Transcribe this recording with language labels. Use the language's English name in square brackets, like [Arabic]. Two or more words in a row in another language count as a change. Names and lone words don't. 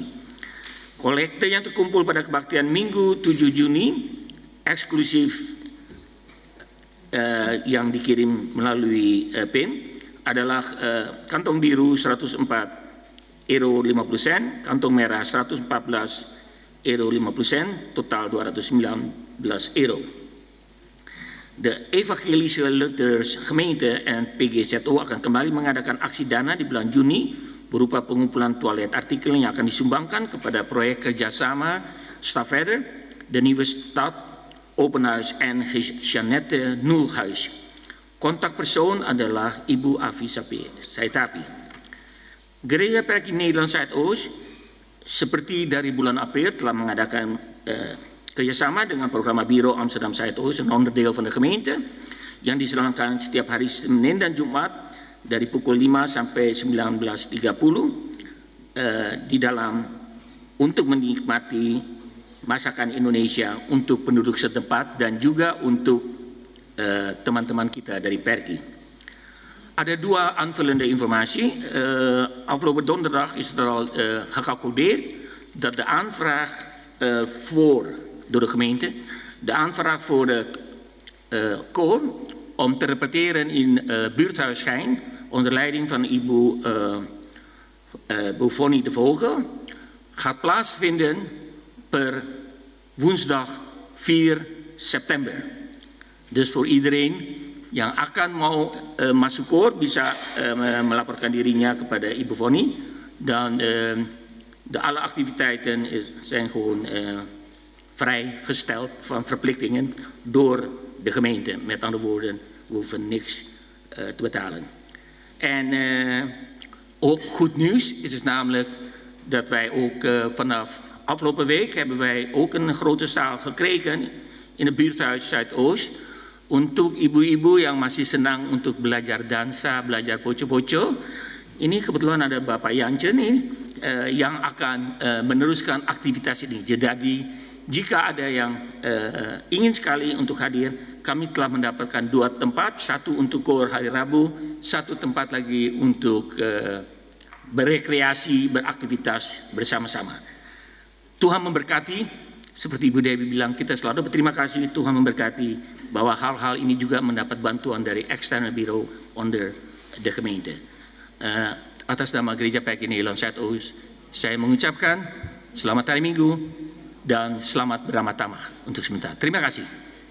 [Indonesian] Kolekte yang terkumpul pada kebaktian Minggu 7 Juni eksklusif yang dikirim melalui PIN adalah kantong biru 104,50 euro, kantong merah 114,50 euro, total 219 euro. De Evangelische Luthers Gemeente en PGZO akan kembali mengadakan aksi dana di bulan Juni berupa pengumpulan [Dutch] toilet artikel [Indonesian] yang akan disumbangkan kepada proyek kerjasama Stafverder, de Nieuwe Stad, Open Huis en Jeannette Nulhuis. Kontakpersoon adalah Ibu Afi Saitapi. Gereja PKI Nederland Zuidoost seperti dari bulan April telah mengadakan kerjasama dengan program Biro Amsterdam Zuidoost, [Dutch] een onderdeel van de gemeente, [Indonesian] yang diselenggarakan setiap hari Senin dan Jumat dari pukul 5 sampai 19.30 di dalam untuk menikmati masakan Indonesia untuk penduduk setempat dan juga untuk teman-teman kita dari PERKI. Ada dua [Dutch] aanvullende informatie. Afgelopen donderdag is er al gecalculeerd dat de aanvraag door de gemeente, de aanvraag voor de koor om te repeteren in buurthuis Schijn onder leiding van Ibu Buffoni de Vogel gaat plaatsvinden per woensdag 4 september. Dus voor iedereen [Indonesian] yang akan mau masuk koor bisa melaporkan dirinya kepada Ibu Foni [Dutch] dan alle activiteiten zijn gewoon vrijgesteld van verplichtingen door de gemeente. Met andere woorden, we hoeven niks te betalen. En ook goed nieuws is het namelijk dat wij ook vanaf afgelopen week hebben wij ook een grote zaal gekregen in het buurthuis Zuidoost [Indonesian] untuk ibu-ibu yang masih senang untuk belajar dansa, belajar poco-poco. Ini kebetulan ada Bapak Yance nih yang akan meneruskan aktivitas ini. Jadi jika ada yang ingin sekali untuk hadir, kami telah mendapatkan 2 tempat, satu untuk koor hari Rabu, satu tempat lagi untuk berekreasi, beraktivitas bersama-sama. Tuhan memberkati, seperti Ibu Dewi bilang, kita selalu berterima kasih, Tuhan memberkati bahwa hal-hal ini juga mendapat bantuan dari External Bureau [Dutch] onder de gemeente. [Indonesian] Atas nama Gereja PKI Nederland Zuidoost, saya mengucapkan selamat hari Minggu dan selamat beramat tamah untuk sementara. Terima kasih.